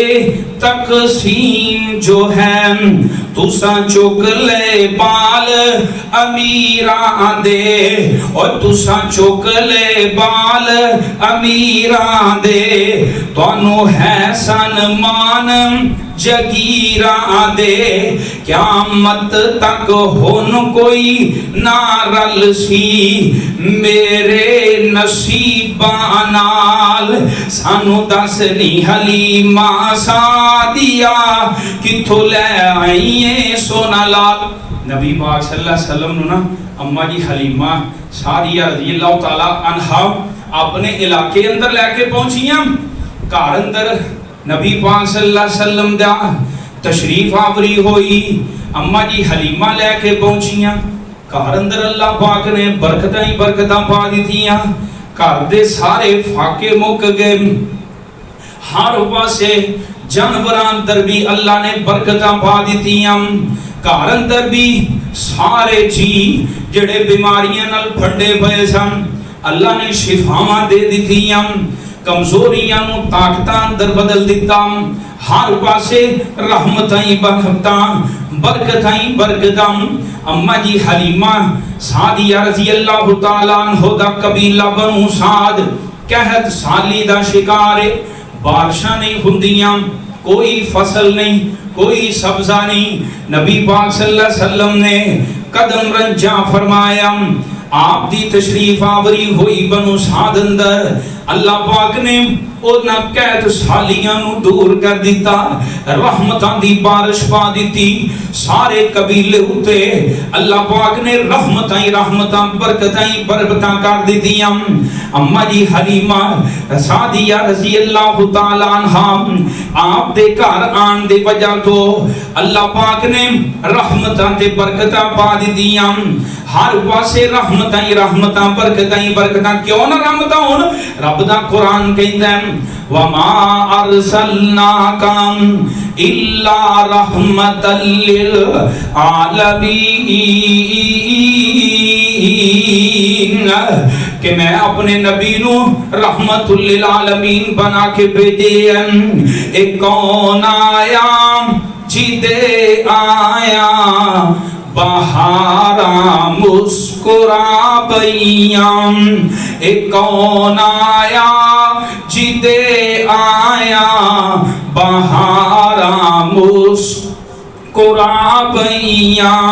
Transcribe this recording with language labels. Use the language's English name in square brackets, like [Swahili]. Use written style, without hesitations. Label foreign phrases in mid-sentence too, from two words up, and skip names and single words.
[Punjabi] تقسیم جو ہے، تسا چک لے بال امیرا دے اور تسا چک لے بال امیرا دے، تانوں ہے سنمان جگیرا دے، قیامت تک ہن کوئی نہ رل سی میرے نصیبا نال. سانوں دس نی حلیمہ سعدیہ کتھوں لے آئیے سونا لال. نبی پاک [Arabic] صلى الله عليه وسلم [Punjabi] نوں نا اماں جی حلیمہ سعدیہ [Arabic] رضي الله تعالى عنها [Punjabi] اپنے علاقے اندر لے کے پہنچیاں. گھر اندر نبی پاک [Arabic] صلى الله عليه وسلم [Punjabi] دا تشریف آوری ہوئی. اماں جی حلیمہ لے کے پہنچیاں گھر اندر اللہ پاک نے برکتاں ہی برکتاں پا دتیاں. گھر دے سارے فاقے مک گئے، ہر پاسے جانوراں اندر بھی اللہ نے برکتاں پا دتیاں. گھر اندر بھی سارے جی جیہڑے بیماریاں نال پھنڈے پئے سن اللہ نے شفاواں دے دتیاں، کمزوریاں نوں طاقتاں اندر بدل دتا. ہر پاسے رحمتاں ہی برکتاں، برکتاں ہی برکتاں. اماں جی حلیمہ سعدیہ [Arabic] رضي الله تعالى عنها [Punjabi] دا قبیلہ بنو سعد قحط سالی دا شکار ہے. بارشاں نہیں ہندیاں، کوئی فصل نہیں، کوئی سبزہ نہیں. نبی پاک [Arabic] صلى الله عليه وسلم [Punjabi] نے قدم رنجہ فرمایا. آپ دی تشریف آوری ہوئی بنو سعد اندر، اللہ پاک نے انہاں قید سالیاں نوں دور کر دتا، رحمتاں دی بارش پا دتی. سارے قبیلے اتے اللہ پاک نے رحمتاں ہی رحمتاں، برکتاں ہی برکتاں کر دتیاں. اماں جی حلیمہ سعدیہ [Arabic] رضي الله تعالى عنها [Punjabi] آپ دے گھر آن دے وجہ توں اللہ پاک نے رحمتاں تے برکتاں پا دتیاں. ہر پاسے رحمتاں ہی رحمتاں، برکتاں ہی برکتاں. کیوں نہ رحمتاں ہون؟ رب دا قرآن کہندا ہے [Arabic] وما أرسلناك إلا رحمة للعالمين, [Punjabi] کہ میں اپنے نبی نوں [Arabic] رحمة للعالمين [Punjabi] بنا کے بھیجے. اک کون آیا جدے آیا بہارا مسکرا پئیاں، اک کون آیا جدے آیا بہارا مسکرا پئیاں.